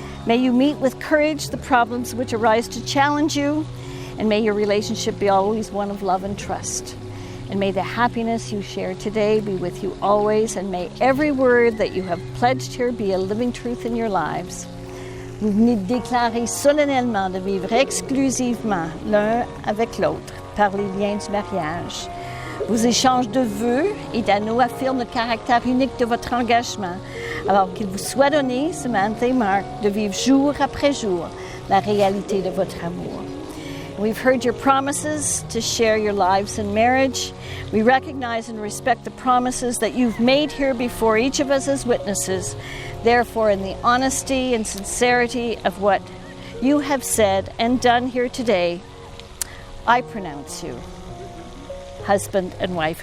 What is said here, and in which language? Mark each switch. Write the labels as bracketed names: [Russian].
[English] May you meet with courage the problems which arise to challenge you, and may your relationship be always one of love and trust. And may the happiness you share today be with you always, and may every word that you have pledged here be a living truth in your lives. [French] Vous venez de déclarer solennellement de vivre exclusivement l'un avec l'autre par les liens du mariage. Vos échanges de vœux et d'anneaux affirment le caractère unique de votre engagement, alors qu'il vous soit donné, Samantha et Mark, de vivre jour après jour la réalité de votre amour. [English] We've heard your promises to share your lives in marriage. We recognize and respect the promises that you've made here before each of us as witnesses. Therefore, in the honesty and sincerity of what you have said and done here today, I pronounce you husband and wife.